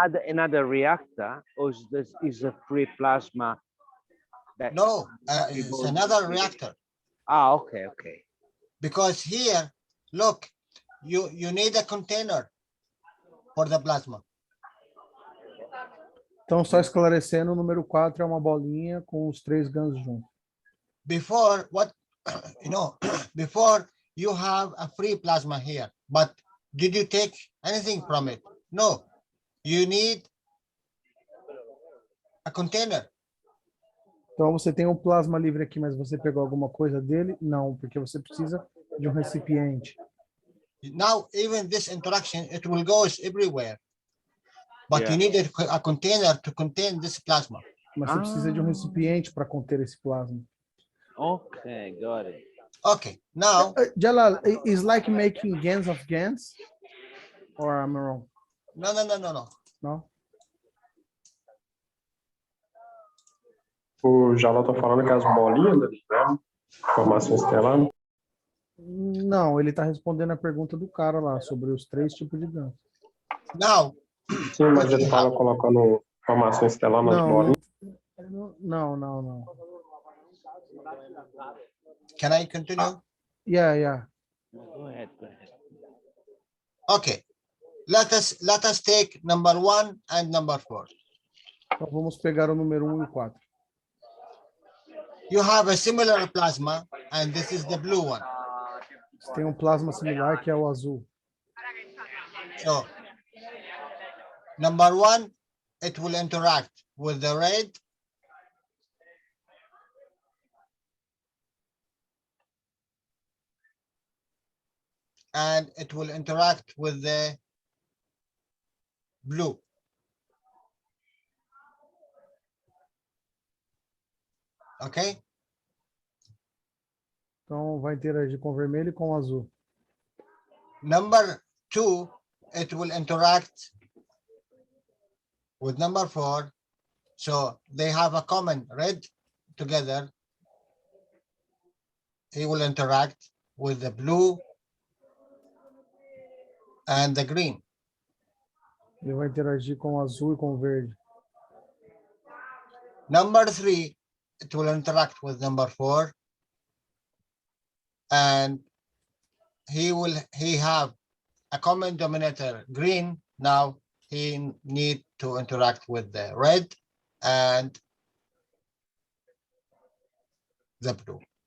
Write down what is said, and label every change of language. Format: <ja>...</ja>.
<en>another reactor, or is a free plasma? no, it's another reactor. Ah, okay. Because here, look, you need a container for the plasma.</en> <pt>Então, só esclarecendo, o número 4 é uma bolinha com os 3 ganhos juntos.</pt> <en>Before, before you have a free plasma here, but did you take anything from it? No, you need a container.</en> <pt>Então, você tem um plasma livre aqui, mas você pegou alguma coisa dele? Não, porque você precisa de um recipiente.</pt> <en>Now, even this interaction, it will go everywhere. But you need a container to contain this plasma.</en> <pt>Mas você precisa de um recipiente para conter esse plasma.</pt> <en>Okay, got it. Okay, now... Jalal, is like making GANs of GANs? Or am I wrong? No.</en> <pt>Não? O Jalal tá falando que as bolinhas, né? Formação estelar. Não, ele está respondendo a pergunta do cara lá sobre os 3 tipos de GANs.</pt> <en>Now,</en> <pt>sim, mas ele fala colocando formação estelar nas bolinhas. Não.</pt> <en>Can I continue? Yeah. Go ahead. Okay. Let us take number 1 and number 4.</en> <pt>Então vamos pegar o número 1 e o 4.</pt> <en>You have a similar plasma, and this is the blue one.</en> <pt>Você tem um plasma similar que é o azul.</pt> <en>So, number 1, it will interact with the red. And it will interact with the blue. Okay?</en> <pt>Então vai interagir com o vermelho e com o azul.</pt> <en>Number 2, it will interact with number 4. So they have a common red together. He will interact with the blue and the green.</en> <pt>Ele vai interagir com o azul e com o verde.</pt> <en>Number 3, it will interact with number 4. And he have a common denominator green. Now he need to interact with the red and the blue.</en>